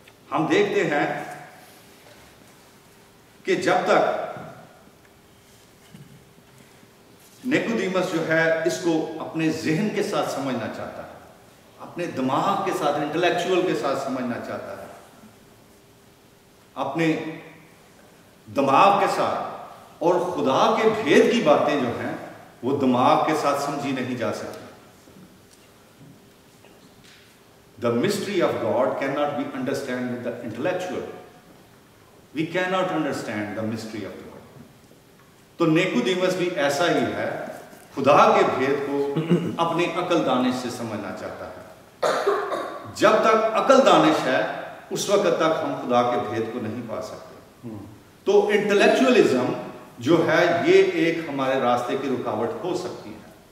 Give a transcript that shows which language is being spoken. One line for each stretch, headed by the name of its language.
Hindi: हम देखते हैं कि जब तक निकोदेमस जो है इसको अपने जहन के साथ समझना चाहता है, अपने दिमाग के साथ, इंटेलेक्चुअल के साथ समझना चाहता है, अपने दिमाग के साथ, और खुदा के भेद की बातें जो हैं वो दिमाग के साथ समझी नहीं जा सकती।
English: The mystery of God cannot be understood with the intellectual. We cannot understand the mystery of God.
Hindi: तो निकोदेमस भी ऐसा ही है, खुदा के भेद को अपनी अकल दानिश से समझना चाहता है। जब तक अकल दानिश है उस वक्त तक हम खुदा के भेद को नहीं पा सकते। तो इंटेलेक्चुअलिज्म जो है ये एक हमारे रास्ते की रुकावट हो सकती है।